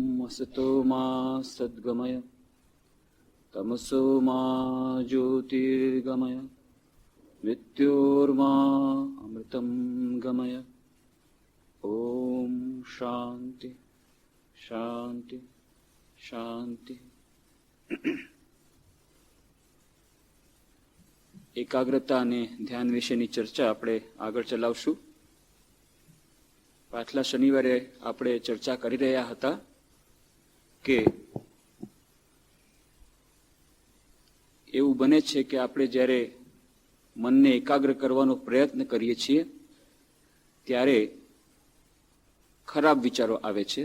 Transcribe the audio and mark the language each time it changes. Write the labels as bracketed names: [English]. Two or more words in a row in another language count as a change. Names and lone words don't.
[Sanskrit] असतो मा सद्गमय तमसो मा ज्योतिर्गमय मृत्योर्मा अमृतं गमय। ओम शांति शांति शांति। [Gujarati] એકાગ્રતા અને ધ્યાન વિશેની ચર્ચા આપણે આગળ ચલાવશું. પાછલા શનિવારે આપણે ચર્ચા કરી રહ્યા હતા કે એવું બને છે કે આપણે જ્યારે મનને એકાગ્ર કરવાનો પ્રયત્ન કરીએ છીએ ત્યારે ખરાબ વિચારો આવે છે.